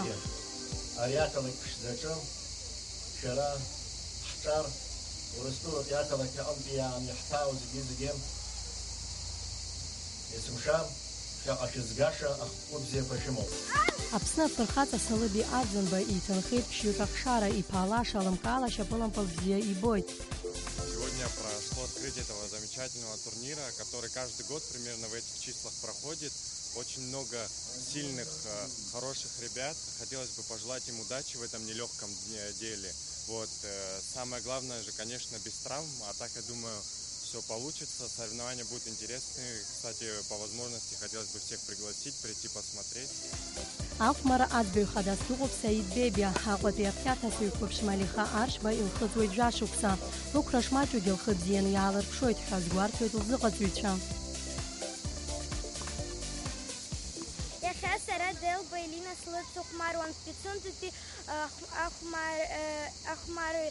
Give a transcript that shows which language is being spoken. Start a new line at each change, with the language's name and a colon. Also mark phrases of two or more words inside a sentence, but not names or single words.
Abkhazian: Ари ақалақь ԥшӡаҿы шәара ҳҿар Урыстәылатәи ақалақь аҟынтәи иаамҩаҳҭаау зегьы есымша шаҟа шәызгаша ахқәы бзиақәа шәымоуп. Аԥсны афырхаҵа Салыби Арӡынба иҭынхеит ԥшьҩык ахшара, иԥаала шалымкаала шьапылампыл бзиа ибоит.
Russian: Сегодня прошло открытие этого замечательного турнира, который каждый год примерно в этих числах проходит. Очень много сильных, хороших ребят. Хотелось бы пожелать им удачи в этом нелегком деле. Вот. Самое главное же, конечно, без травм, а так, я думаю, все получится. Соревнования будут интересные. Кстати, по возможности хотелось бы всех пригласить, прийти посмотреть.
Abkhazian: Афмара аӡбаҩ хадас дыҟоуп Саид Бебиа, Аҟәатәи Аԥқьаҭ асыҩқәа Ԥшьмалиха Аршба илхыҵуеит жәашықәса. Лықәра шмаҷугьы лхы бзианы иаалырԥшуеит ҳәа згәарҭоит лзыҟаҵаҩцәа. Иахьа сара Делба Елина слыцхәмаруан Пицундатәи ахәмаруаҩ.